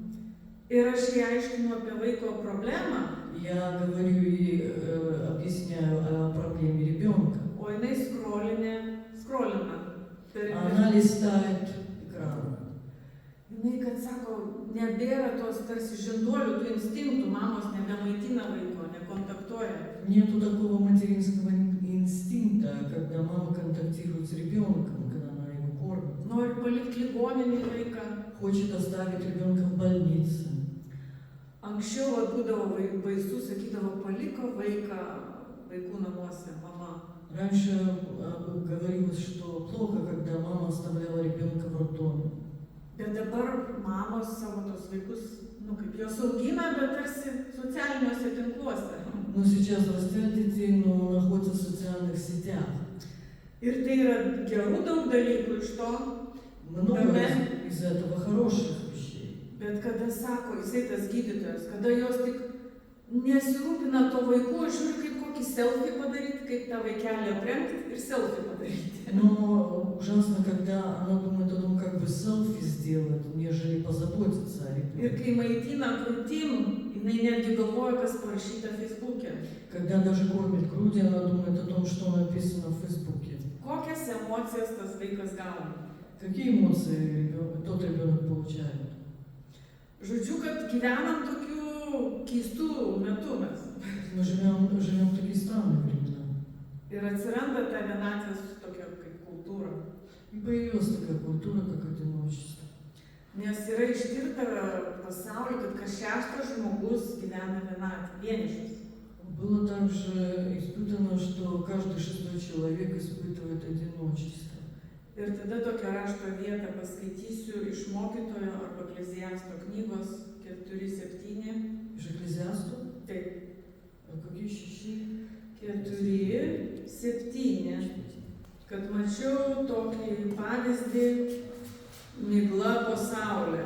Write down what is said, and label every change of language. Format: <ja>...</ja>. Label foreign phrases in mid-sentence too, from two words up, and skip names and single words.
<lt>Ir aš jai aiškinu apie vaiko problemą.</lt> <ru>Я говорю и объясняю о проблеме ребенка.</ru> <lt>O jinai skrolina.</lt> <ru>Она листает экран.</ru> <lt>Jinai, kad sako, nebėra tos tarsi žinduolių, tų instinktų, mamos nebemaitina vaiko, nekontaktuoja.</lt> <ru>Нету такого материнского инстинкта, когда мама контактирует с ребенком, когда она его кормит.</ru> <lt>Nori palikti ligoninį vaiką.</lt> <ru>Хочет оставить ребенка в больнице.</ru> <lt>Anksčiau būdavo baisu, sakydavo, paliko vaiką vaikų namuose, mama.</lt> <ru>Раньше говорилось, что плохо, когда мама оставляла ребенка в роддоме.</ru> <lt>Bet dabar mamos savo tos vaikus, kaip jos augina, bet tarsi socialiniuose tinkluose.</lt> <ru>Но сейчас растят детей, но находятся в социальных сетях.</ru> <lt>Ir tai yra gerų daug dalykų iš to.</lt> <ru>Много из этого хороших вещей.</ru> <lt>Bet kada sako, jisai tas gydytojas, kada jos tik nesirūpina to vaikų, žiūri kaip kokį selfie padaryti, kaip tą vaikelį aprengti ir selfie padaryti.</lt> <ru>Но ужасно, когда она думает о том, как бы селфи сделать, нежели позаботиться о</ru> <lt>Ir</lt> <ru>ребенке.</ru> <lt>kai maitina krūtim, jinai netgi galvoja, kas parašyta Facebook'e.</lt> <ru>Когда даже кормит грудью, она думает о том, что написано в Фейсбуке.</ru> <lt>Kokias emocijas tas vaikas gauna.</lt> <ru>Какие эмоции тот ребенок получает?</ru> <lt>Žodžiu, kad gyvenam tokių keistų metų mes.</lt> <ru>Мы живем в такие странные времена.</ru> <lt>Ir atsiranda ta vienatvės tokia kaip kultūra.</lt> <ru>И появилась такая культура, как одиночество.</ru> <lt>Nes yra ištirta pasaulyje, kad kas šeštas žmogus gyvena vienišas.</lt> <ru>Было также испытано, что каждый шестой человек испытывает одиночество.</ru> <lt>Ir tada tokią rašto vietą paskaitysiu iš mokytojo arba Ekleziasto knygos 4:7. Iš Ekleziasto? Taip. Kokie 4:7. Kad mačiau tokį pavyzdį migla po saulę.</lt>